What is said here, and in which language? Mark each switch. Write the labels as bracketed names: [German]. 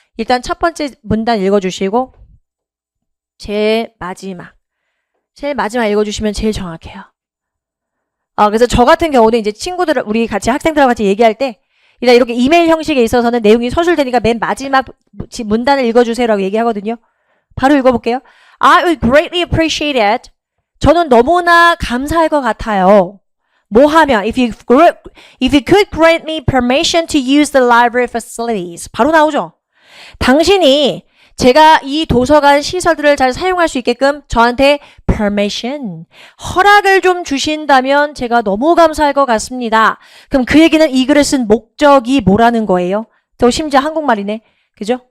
[Korean] 일단 첫 번째 문단 읽어주시고 제일 마지막 읽어주시면 제일 정확해요. 그래서 저 같은 경우는 이제 친구들, 우리 같이 학생들하고 같이 얘기할 때 일단 이렇게 이메일 형식에 있어서는 내용이 서술되니까 맨 마지막 문단을 읽어주세요라고 얘기하거든요. 바로 읽어볼게요. [English] I would greatly appreciate it. [Korean] 저는 너무나 감사할 것 같아요. 뭐 하면 [English] if you could grant me permission to use the library facilities. [Korean] 바로 나오죠. 당신이 제가 이 도서관 시설들을 잘 사용할 수 있게끔 저한테 permission, 허락을 좀 주신다면 제가 너무 감사할 것 같습니다. 그럼 그 얘기는 이 글을 쓴 목적이 뭐라는 거예요? 또 심지어 한국말이네. 그죠?